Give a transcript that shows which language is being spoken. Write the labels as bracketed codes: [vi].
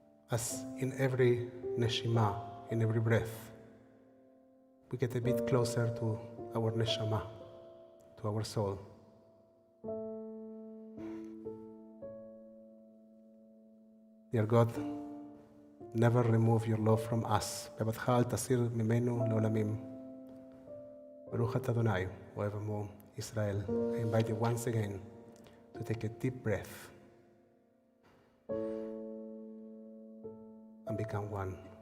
[en] As in every neshima, in every breath, we get a bit closer to our neshama, to our soul. Dear God, never remove your love from us. [he] בבטך אל תסיר ממנו לעולמים. ברוך אתה אדוני, אוהב עמו ישראל. [en] I invite you once again to take a deep breath and become one.